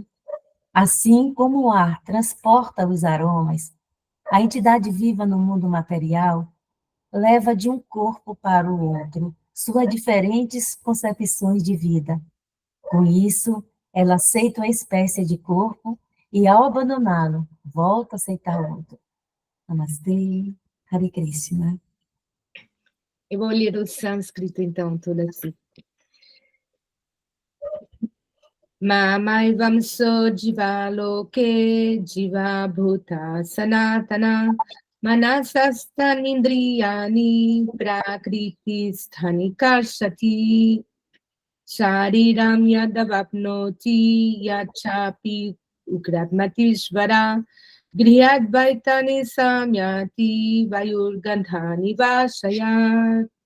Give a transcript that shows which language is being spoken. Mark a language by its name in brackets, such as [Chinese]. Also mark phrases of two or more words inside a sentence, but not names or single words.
[Portuguese] Assim como o ar transporta os aromas, a entidade viva no mundo material leva de um corpo para o outro suas diferentes concepções de vida. Com isso, ela aceita uma espécie de corpo e, ao abandoná-lo, volta a aceitar outro. Namastê, [Sanskrit] हरे कृष्ण. [Portuguese] Eu vou ler o sânscrito, então, Tulasi. [Sanskrit] ममैवं सो जीव लोके जीव भूत सनातन मनसस्तन् इन्द्रियाणि प्रकृति स्थानि कर्षति शरीरं यदवाप्नोति यच्चापि उक्रात्मतीश्वर गृहद्वैतानि सम्यति वायुर्गन्धानि वशयत्.